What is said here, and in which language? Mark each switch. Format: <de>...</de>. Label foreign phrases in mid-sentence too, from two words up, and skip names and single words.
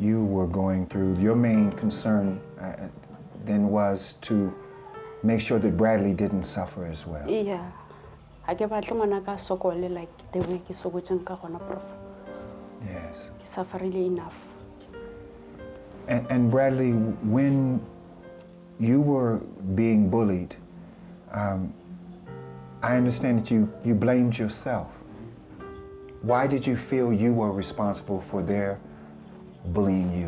<en>you were going through, your main concern then was to make sure that Bradley didn't suffer as well.</en> <st>Yeah. I ke batle ngwana ka sokole</st> <en>like the way</en> <st>ke sokotseng ka gona, Prof.</st> <en>Yes.</en> <st>Ke sufferile enough.</st> <en>And Bradley, when you were being bullied, I understand that you blamed yourself. Why did you feel you were responsible for their bullying you?</en>